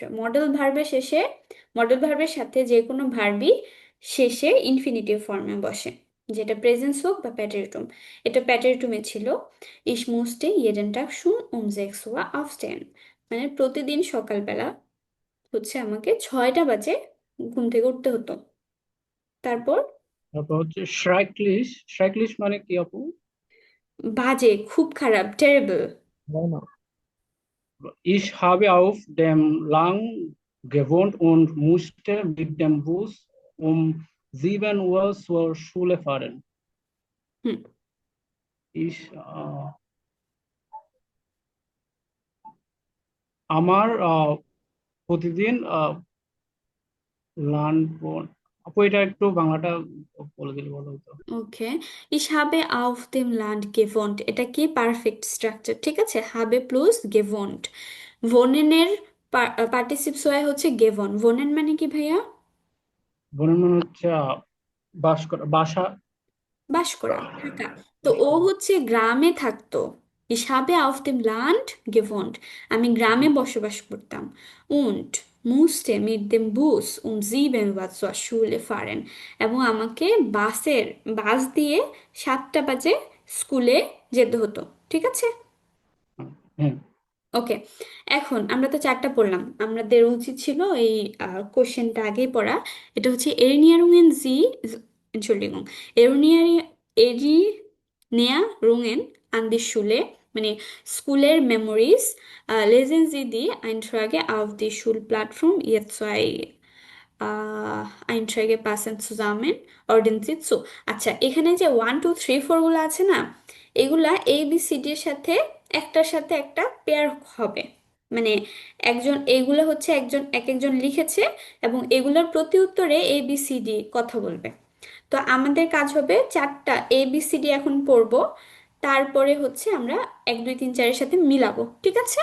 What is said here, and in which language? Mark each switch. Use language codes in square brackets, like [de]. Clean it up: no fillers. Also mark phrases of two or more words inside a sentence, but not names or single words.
[bn] মডেল ভার্বের সাথে যে কোনো ভার্বই শেষে ইনফিনিটিভ ফর্মে বসে, যেটা প্রেজেন্স হোক বা প্যাটেরিটুম। এটা প্যাটেরিটুমে ছিল। [de] Ich musste jeden Tag schon um 6 Uhr aufstehen, [bn] মানে প্রতিদিন সকালবেলা হচ্ছে আমাকে 6টা বাজে ঘুম থেকে উঠতে হতো। তারপর তারপর হচ্ছে শ্রাইকলিশ মানে কি আপু? বাজে, খুব খারাপ, টেরেবল। [de] Ich habe auf dem Land gewohnt und musste mit dem Bus um 7 Uhr zur Schule fahren. [bn] হুম [de] Ich, [bn] আমার প্রতিদিন আপু এটা একটু বাংলাটা বলে দিলে ভালো হতো। ওকে, [de] ich habe auf dem Land gewohnt, [bn] এটা কি পারফেক্ট স্ট্রাকচার, ঠিক আছে? [de] habe প্লাস gewohnt, [bn] wohnen-এর পার্টিসিপস হয় হচ্ছে গেভন। wohnen মানে কি ভাইয়া? বনের মানে হচ্ছে বাস করা, বাস করা, থাকা। তো ও হচ্ছে গ্রামে থাকতো। [de] Ich habe auf dem Land gewohnt, [bn] আমি গ্রামে বসবাস করতাম। [de] und musste mit dem Bus um 7 Uhr zur Schule fahren, [bn] এবং আমাকে বাস দিয়ে 7টা বাজে স্কুলে যেতে হতো, ঠিক আছে? হ্যাঁ। ওকে, এখন আমরা তো 4টা পড়লাম, আমাদের উচিত ছিল এই কোশ্চেনটা আগেই পড়া। এটা হচ্ছে [de] Erinnerungen Sie, Entschuldigung, Erinnerungen an die Schule, [bn] মানে স্কুলের মেমোরিজ। [de] lesen Sie die Einträge auf die Schulplattform, ihr zwei Einträge passen zusammen, ordnen Sie zu। [bn] আচ্ছা, এখানে যে 1 2 3 4 গুলো আছে না, এগুলা ABCD এর সাথে একটার সাথে একটা পেয়ার হবে। মানে এগুলো হচ্ছে একজন লিখেছে এবং এগুলোর প্রতি উত্তরে ABCD কথা বলবে। তো আমাদের কাজ হবে 4টা ABCD এখন পড়বো, তারপরে হচ্ছে আমরা 1 2 3 4 এর সাথে মিলাবো, ঠিক আছে?